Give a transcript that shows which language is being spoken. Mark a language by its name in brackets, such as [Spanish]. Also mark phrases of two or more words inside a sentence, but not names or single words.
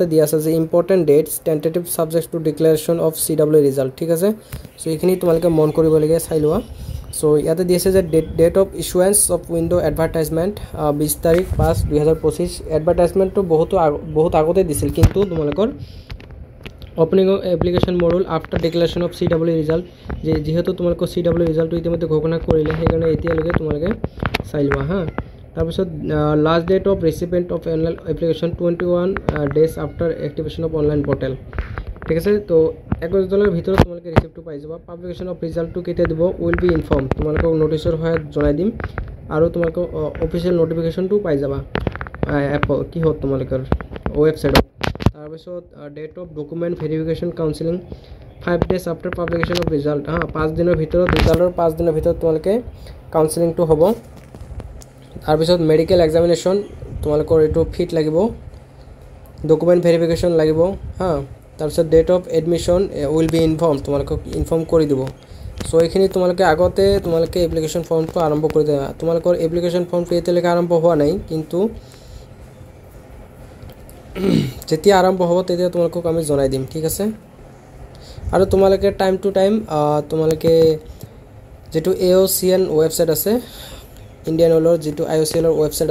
[Assamese] দিয়া আছে যে [English] important dates tentative subjects to declaration of CW result [Assamese] ঠিক আছে সো এইখিনি তোমালোকে মন কৰিব লাগে চাই লোৱা সো ইয়াতে দিয়া আছে যে [English] date of issuance of window advertisement [Assamese] 20 তাৰিখ 5 2025 এডভাৰটাইজমেন্টটো বহুত আগতে দিছিল কিন্তু তোমালোকৰ [English] opening of application module after declaration of CW result [Assamese] যেহেতু তোমালোকৰ [English] CW result [Assamese] ইতিমধ্যে ঘোষণা কৰিলে সেই কাৰণে এতিয়ালৈকে তোমালোকে চাই লোৱা হা তাৰ পিছত [English] last date of recipient of annual application 21 days after activation of online portal [Assamese] ঠিক আছে তো 21 দিনৰ ভিতৰত তোমালোকে ৰিসিপ্টটো পাই যাবা [English] publication of result [Assamese] কেতিয়া দিব [English] will be informed [Assamese] তোমালোকক নোটিছৰ সহায়ত জনাই দিম আৰু তোমালোকক [English] official notification [Assamese] পাই যাবা এপ কি হত তোমালোকৰ ওয়েবসাইটত তাৰ পিছত [English] date of document verification counselling 5 days after publication of result [Assamese] 5 দিনৰ ভিতৰত ৰিজাল্টৰ 5 দিনৰ ভিতৰত তোমালোকে কাউন্সেলিংটো হ'ব তাৰ পিছত [English] medical examination [Assamese] তোমালোকৰ এটো ফিট লাগিব [English] document verification [Assamese] লাগিব হা তাৰ পিছত [English] date of admission will be informed [Assamese] তোমালোকক ইনফৰ্ম কৰি দিব সো এইখিনি তোমালোকে আগতে তোমালোকে [English] application form [Assamese] আৰম্ভ কৰি দিয়া তোমালোকৰ [English] application form [Assamese] এতিয়ালৈকে আৰম্ভ হোৱা নাই কিন্তু যেতিয়া আৰম্ভ হ'ব তেতিয়া তোমালোকক আমি জনাই দিম ঠিক আছে আৰু তোমালোকে [English] time to time [Assamese] তোমালোকে যেটো AOCN ওয়েবসাইট আছে ইন্ডিয়ান অইলৰ যেটো IOCL ৰ ওয়েবসাইট